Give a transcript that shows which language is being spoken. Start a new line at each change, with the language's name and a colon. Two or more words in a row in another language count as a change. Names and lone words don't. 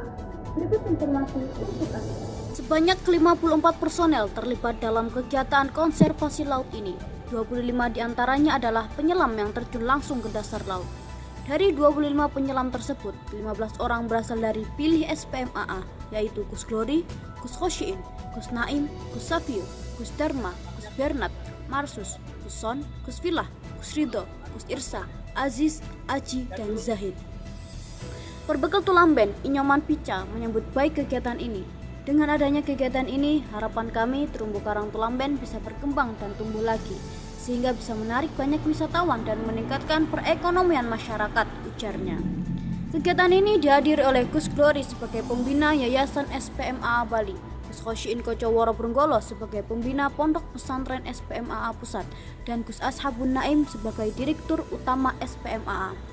Indonesian: Berikut informasi untuk Anda. Sebanyak 54 personel terlibat dalam kegiatan konservasi laut ini. 25 diantaranya adalah penyelam yang terjun langsung ke dasar laut. Dari 25 penyelam tersebut, 15 orang berasal dari pilih SPMAA, yaitu Gus Glory, Gus Khosyin, Gus Naim, Gus Safio, Gus Dharma, Gus Bernat, Marsus, Gus Son, Gus Filah, Gus Ridho, Gus Irsa, Aziz, Aji, dan Zahid. Perbekal Tulamben, Inyoman Pica menyambut baik kegiatan ini. Dengan adanya kegiatan ini, harapan kami terumbu karang Tulamben bisa berkembang dan tumbuh lagi, sehingga bisa menarik banyak wisatawan dan meningkatkan perekonomian masyarakat, ujarnya. Kegiatan ini dihadiri oleh Gus Glory sebagai pembina Yayasan SPMAA Bali, Gus Khosyin Kocoworo Brenggolo sebagai pembina Pondok Pesantren SPMAA Pusat, dan Gus Ashabun Naim sebagai Direktur Utama SPMAA.